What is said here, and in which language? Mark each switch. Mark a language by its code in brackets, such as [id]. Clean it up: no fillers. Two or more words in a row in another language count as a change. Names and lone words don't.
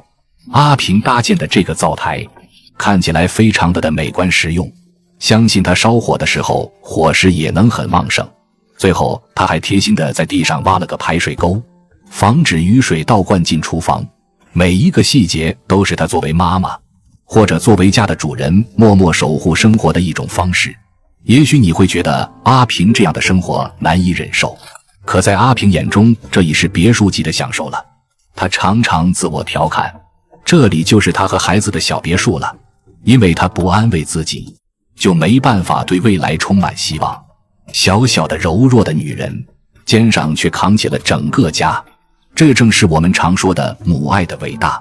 [zh] 阿平搭建的這個灶台看起來非常的美觀實用，相信他燒火的時候火勢也能很旺盛。最後他還貼心的在地上挖了個排水溝，防止雨水倒灌進廚房。每一個細節都是他作為媽媽或者作為家的主人默默守護生活的一種方式。也許你會覺得阿平這樣的生活難以忍受，可在阿平眼中這已是別墅級的享受了。他常常自我調侃，這裡就是他和孩子的小別墅了。因為他不安慰自己，就沒辦法對未來充滿希望。小小的柔弱的女人，肩上卻扛起了整個家，這正是我們常說的母愛的偉大。